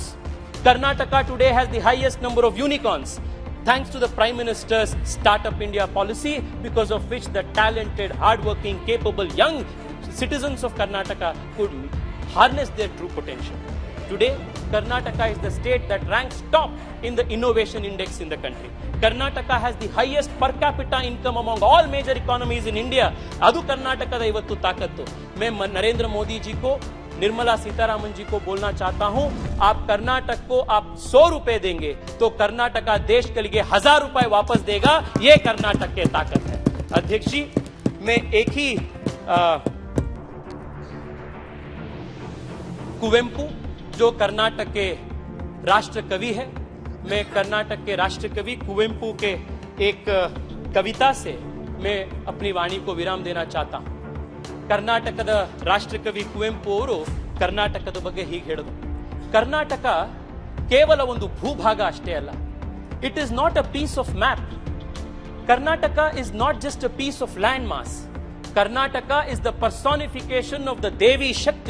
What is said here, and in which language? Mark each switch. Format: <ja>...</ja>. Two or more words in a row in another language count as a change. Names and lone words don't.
<en>Karnataka today has the highest number of unicorns, thanks to the Prime Minister's Startup India policy, because of which the talented, hardworking, capable young citizens of Karnataka could harness their true potential. Today, Karnataka is the state that ranks top in the innovation index in the country. Karnataka has the highest per capita income among all major economies in India.</en> <kn>ಅದು ಕರ್ನಾಟಕ ದ ಇವತ್ತು ತಾಕತ್ತು.</kn> <hi>मैं नरेंद्र मोदी जी को, निर्मला सीतारामन जी को बोलना चाहता हूं, आप कर्नाटक को आप 100 रुपए देंगे तो कर्नाटका देश के लिए 1000 रुपए वापस देगा. ये कर्नाटक की ताकत है. अध्यक्ष जी, मैं एक ही कुवेंपु जो कर्नाटक के राष्ट्र कवि है, मैं कर्नाटक के राष्ट्र कवि कुवेंपु के एक कविता से मैं अपनी वाणी को विराम देना चाहता हूं.</hi> <kn>ಕರ್ನಾಟಕದ ರಾಷ್ಟ್ರಕವಿ ಕುವೆಂಪು ಅವರು ಕರ್ನಾಟಕದ ಬಗ್ಗೆ ಹೀಗೆ ಹೇಳಿದರು: ಕರ್ನಾಟಕ ಕೇವಲ ಒಂದು ಭೂಭಾಗ ಅಷ್ಟೇ ಅಲ್ಲ,</kn> <en>it is not a piece of map. Karnataka is not just a piece of land mass. Karnataka is the personification of the</en> <kn>ದೇವಿ ಶಕ್ತಿ.</kn>